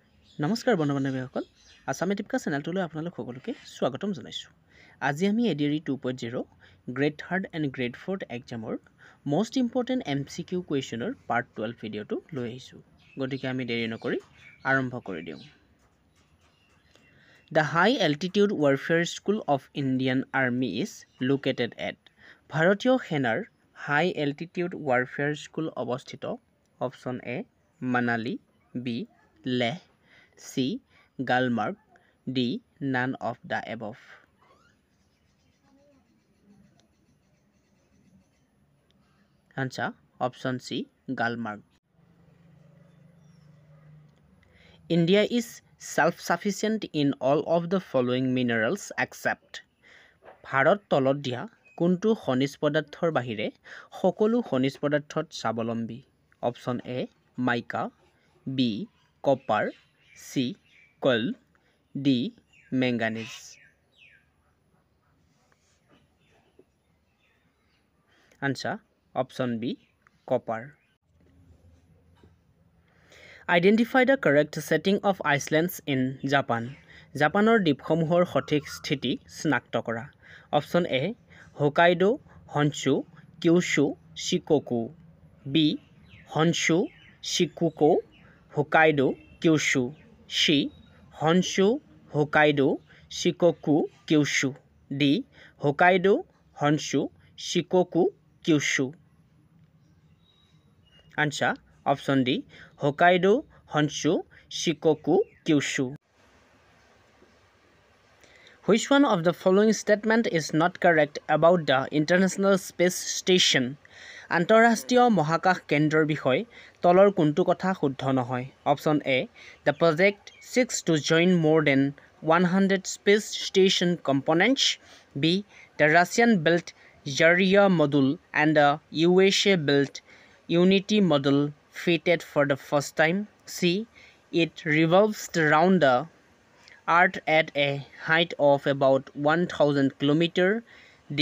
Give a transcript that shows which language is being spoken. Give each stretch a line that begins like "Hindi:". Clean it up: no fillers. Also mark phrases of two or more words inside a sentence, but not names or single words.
Assamese: নমস্কাৰ বন্ধু-বান্ধৱীসকল আসামী টিপকা চেনেলটোলৈ আপোনালোক সকলোকে স্বাগতম জনাইছোঁ। আজি আমি এডিআৰই 2.0
English: grade 3rd and grade 4th
Assamese: এক্সামৰ
English: most important MCQ
Assamese: কুৱেশ্যনৰ পাৰ্ট 12 ভিডিঅ'টো লৈ আহিছোঁ। গতিকে আমি দেৰি নকৰি আৰম্ভ কৰি দিওঁ।
English: The High Altitude Warfare School of Indian Army is located at
Assamese: ভাৰতীয় সেনাৰ হাই এল্টিটিউড ৱাৰফেয়াৰ স্কুল অৱস্থিত।
English: Option A Manali, B Leh, C. Gulmarg, D. None of the above. Answer option C. Gulmarg. India is self-sufficient in all of the following minerals except.
Assamese: ভাৰত তলত দিয়া কোনটো খনিজ পদাৰ্থৰ বাহিৰে সকলো খনিজ পদাৰ্থত স্বাৱলম্বী।
English: Option A mica, B copper, C. coal, D. manganese. Answer option B. copper. Identify the correct setting of islands in Japan.
Assamese: জাপানৰ দ্বীপসমূহৰ সঠিক স্থিতি চিনাক্ত কৰা।
English: Option A Hokkaido, Honshu, Kyushu, Shikoku, B Honshu, Shikoku, Hokkaido, Kyushu, C. হনচু, হোকাইডো, শিকোকু, কিউছু, D. হোকাইডো, হনচু, শিকোকু, কিউছু। Answer option D. হোকাইডো, হনচু, শিকোকু, কিউছু. Which one of the following statement is not correct about the International Space Station?
Assamese: আন্তঃৰাষ্ট্ৰীয় মহাকাশ কেন্দ্ৰৰ বিষয়ে তলৰ কোনটো কথা শুদ্ধ নহয়।
English: Option A the project seeks to join more than 100 space station components, B. the Russian built Zarya module and the USA built Unity module fitted for the first time, C. it revolves around the Earth at a height of about 1,000 kilometers, D.